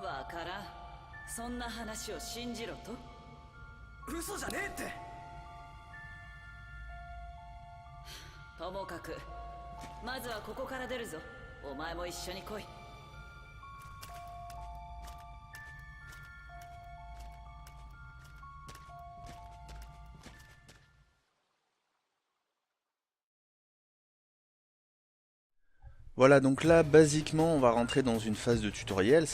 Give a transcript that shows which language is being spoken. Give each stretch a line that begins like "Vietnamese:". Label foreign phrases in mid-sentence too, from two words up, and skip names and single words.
Japanese: わからん。そんな話を信じろと？嘘じゃねえって。ともかくまずはここから出るぞ。お前も一緒に来い。
French: Voilà, donc là, basiquement, on va rentrer dans une phase de tutoriel.